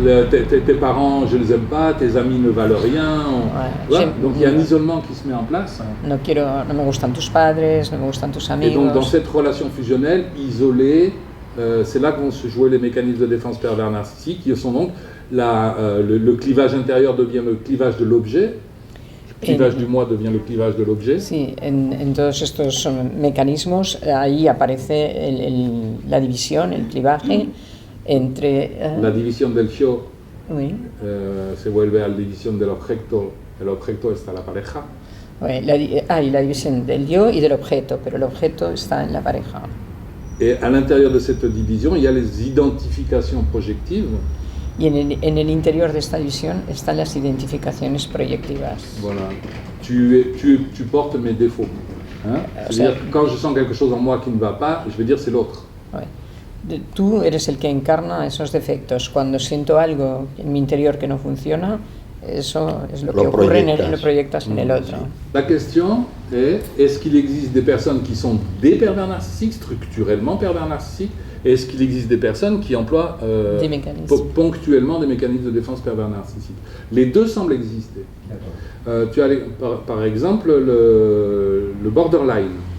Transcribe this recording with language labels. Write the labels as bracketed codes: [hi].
[fr] Tes parents, je les aime pas, tes amis ne valent rien. Voilà. Donc il y a un isolement qui se met en place. [es] No me gustan tus padres, no me gustan tus amigos. [fr] Et donc dans cette relation fusionnelle, isolée, c'est là que vont se jouer les mécanismes de défense pervers narcissiques, qui sont donc le clivage intérieur devient le clivage de l'objet, le clivage du moi devient le clivage de l'objet. [es] Sí, en todos estos mecanismos ahí aparece la división, el clivaje entre... La división del yo [fr] oui. [es] Se vuelve a la división del objeto, el objeto está la pareja. [fr] Oui, [es] la división del yo y del objeto, pero el objeto está en la pareja. [fr] Et à l'intérieur de cette division, il y a les identifications projectives. [es] Y en el interior de esta división están las identificaciones proyectivas. [fr] Voilà. Tu portes mes défauts. Hein? C'est-à-dire, quand je sens quelque chose en moi qui ne va pas, je vais dire c'est l'autre. Oui. [es] Tú eres el que encarna esos defectos. Cuando siento algo en mi interior que no funciona, eso es lo que ocurre, lo proyectas en el otro. [fr] La question est, est-ce qu'il existe des personnes qui sont des pervers narcissiques, structurellement pervers narcissiques, et est-ce qu'il existe des personnes qui emploient ponctuellement des mécanismes de défense pervers narcissiques? Les deux semblent exister. Tu as par exemple le borderline.